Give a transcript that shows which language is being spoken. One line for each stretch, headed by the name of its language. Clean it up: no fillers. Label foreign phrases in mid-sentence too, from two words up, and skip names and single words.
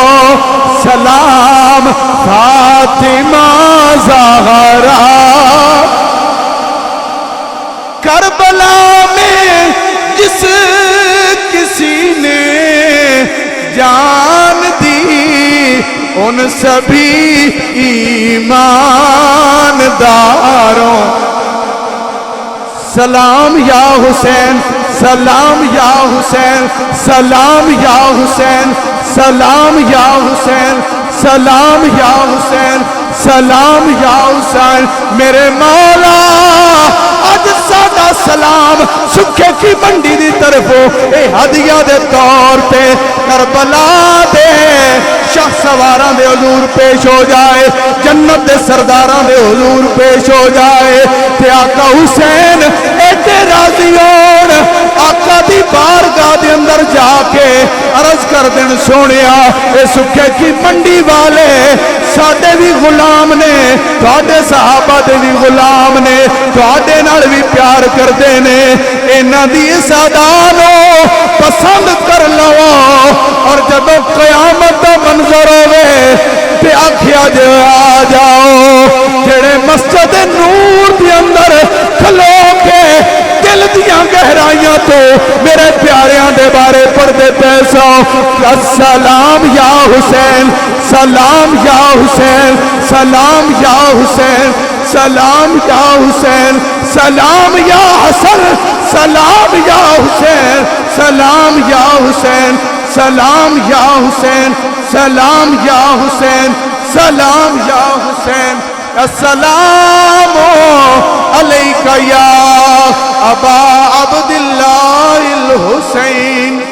Urdu: سلام فاطمہ زہرا کربلا میں جس کسی نے جان دی ان سبھی ایمانداروں
Arabic: سلام یا حسین سلام یا حسین سلام یا حسین سلام یا حسین سلام یا حسین سلام یا حسین
Punjabi: میرے مولا آج سادہ سلام سکھے کی منڈی دی طرفوں اے ہدیہ دے طور پہ کربلا دے شاہ سواراں دے حضور پیش ہو جائے جنت دے سرداراں دے حضور پیش ہو جائے تے آقا حسین ایڈے راضی ہون آقا دی بارگاہ دے اندر جا کے عرض کر دین سونیا اے سکھے کی منڈی والے ساڈے بھی غلام نے تواڈے صحابہ دے بھی غلام نے تواڈے نال بھی پیار کردے نے انہاں دی سادا نو پسند کر لو اور جب قیامت دا منظر ہوے تے آکھیا جے آ جاؤ جڑے مسجد نور دے اندر کھلو کے دل دیاں گہرائیاں تو میرے پیاریاں دے بارے پڑھتے پیسو
Arabic: السلام یا حسین سلام یا حسین سلام یا حسین سلام یا حسین سلام یا حسن سلام یا حسین سلام یا حسین سلام یا حسین سلام یا حسین سلام یا حسین السلام علیکہ یا ابا عبداللہ الحسین